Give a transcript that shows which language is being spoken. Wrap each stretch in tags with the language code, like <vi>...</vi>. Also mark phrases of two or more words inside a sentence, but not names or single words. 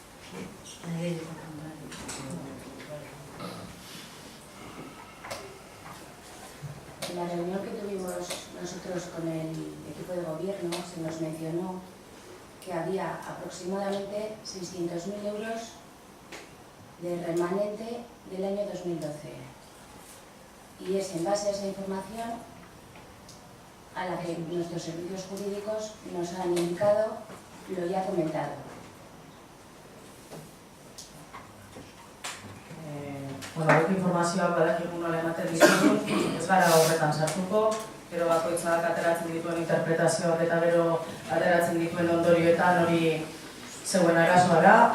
<es>En la reunión que tuvimos nosotros con el equipo de gobierno se nos mencionó que había aproximadamente 600.000 euros de remanente del año 2012. Y es en base a esa información a la que nuestros servicios jurídicos nos han indicado lo ya comentado.</es> <eu>Bueno, informazioak badakigu nola ematen ditugu, ez gara horretan sartuko, gero bakoitzak ateratzen dituen interpretazioak eta gero ateratzen dituen ondorioetan hori zeuen arazoara.</eu>